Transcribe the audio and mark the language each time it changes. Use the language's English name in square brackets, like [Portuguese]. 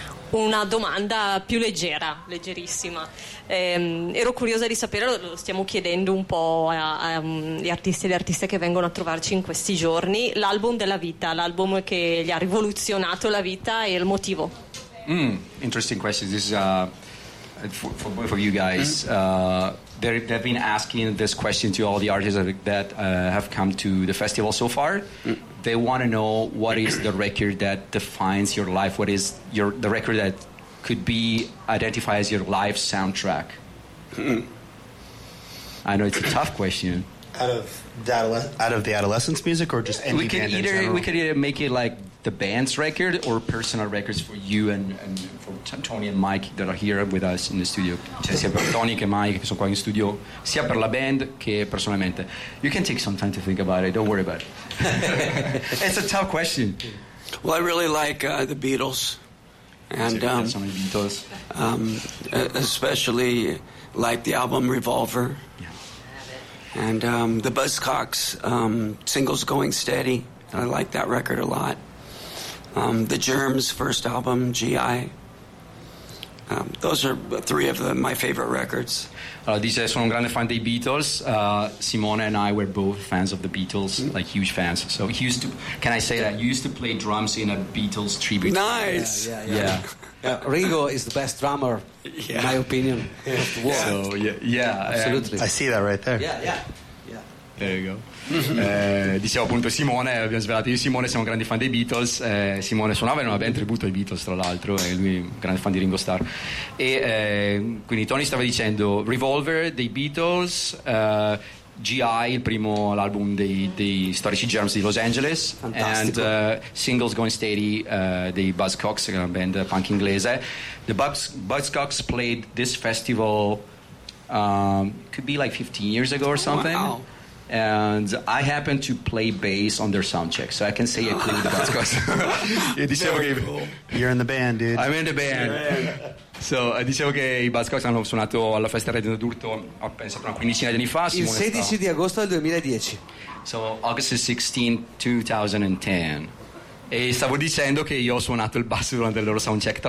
[Italian] Una domanda più leggera, leggerissima. Ero curiosa di sapere, lo stiamo chiedendo un po' agli artisti e le artiste che vengono a trovarci in questi giorni, l'album della vita, l'album che gli ha rivoluzionato la vita e il motivo. [English] Interesting question. This is for both of you guys. They've been asking this question to all the artists that have come to the festival so far. They want to know what is the record that defines your life, what is your the record that could be identified as your life soundtrack. I know it's a tough question. Out of the adolescence music or just any band either, in general? We could either make it like the band's record or personal records for you and for Tony and Mike that are here with us in the studio. [Italian] Cioè sia per Tony che Mike che sono qua in studio, sia per la band che personalmente. [English] You can take some time to think about it, don't worry about it. It's a tough question. Well, I really like the Beatles. And so many Beatles. Especially like the album Revolver. And the Buzzcocks, singles Going Steady. I like that record a lot. The Germs' first album, G.I. Those are three of my favorite records. [Italian] Dice, sono un grande fan dei Beatles. [English] Simone and I were both fans of the Beatles, like huge fans. So he used to, can I say that? He used to play drums in a Beatles tribute. Nice! Yeah. Ringo is the best drummer, in my opinion, of the world. So, absolutely. I see that right there. Yeah. There you go. [Italian] dicevo appunto Simone, abbiamo svelato io e Simone siamo grandi fan dei Beatles, Simone suonava in una band tributo ai Beatles tra l'altro e lui è un grande fan di Ringo Starr e quindi Tony stava dicendo Revolver dei Beatles, G.I. il primo l'album dei storici Germs di Los Angeles. Fantastico. And Singles Going Steady dei Buzzcocks, che è una band punk inglese. [English] The Buzzcocks played this festival could be like 15 years ago or something. Wow. And I happen to play bass on their soundcheck, so I can say it clearly. <that's cause. laughs> Very cool. You're in the band, dude. I'm in the band. [Italian] So, dicevo che i Buzzcocks hanno suonato alla festa Radio d'Urto, ho pensato una quindicina di anni fa. Simone, il 16 di agosto del 2010. [English] So, August 16, 2010. [Italian] E stavo dicendo che io ho suonato il basso durante il loro soundcheck.